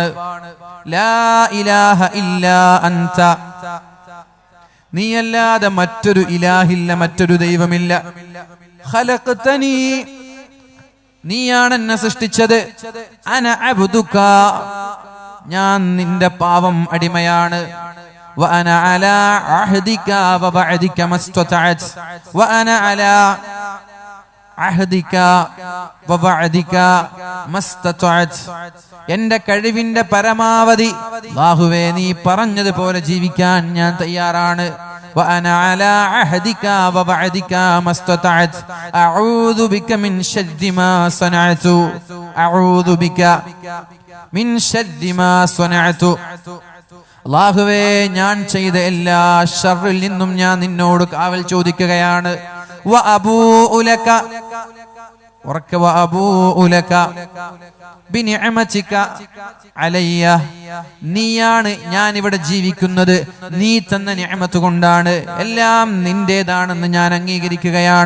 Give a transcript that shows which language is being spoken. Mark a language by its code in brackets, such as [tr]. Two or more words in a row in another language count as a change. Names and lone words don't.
[ar] لا إله إلا أنت, [ml] നീയല്ലാതെ മറ്റൊരു ഇലാഹില്ല, മറ്റൊരു ദൈവമില്ല. ഖലഖ്തനി, നീയാണ് എന്നെ സൃഷ്ടിച്ചത്. [ar] أنا عبدك, [ml] ഞാൻ നിന്റെ പാവം അടിമയാണ്. [ar] وأنا على عهدك ووعدك ما استطعت وأنا على عهدك ووعدك ما استطعت, [ml] എന്റെ കഴിവിന്റെ പരമാവധി അല്ലാഹുവേ നീ പറഞ്ഞതുപോലെ ജീവിക്കാൻ ഞാൻ തയ്യാറാണ്. [ar] وأنا على عهدك ووعدك ما استطعت أعوذ بك من شر ما صنعت أعوذ بك من شر ما صنعت. [ml] അല്ലാഹുവേ ഞാൻ ചെയ്ത എല്ലാ ശർറിൽ നിന്നും ഞാൻ നിന്നോട് കാവൽ ചോദിക്കുകയാണ്. [ar] وأبوء لك, [ml] ഉറക്ക [ar] وأبوء لك بنعمتك علي, [ml] നീയാണ് ഞാൻ ഇവിടെ ജീവിക്കുന്നത്, നീ തന്ന നിഅമത്ത് കൊണ്ടാണ്, എല്ലാം നിന്റേതാണെന്ന് ഞാൻ അംഗീകരിക്കുകയാണ്.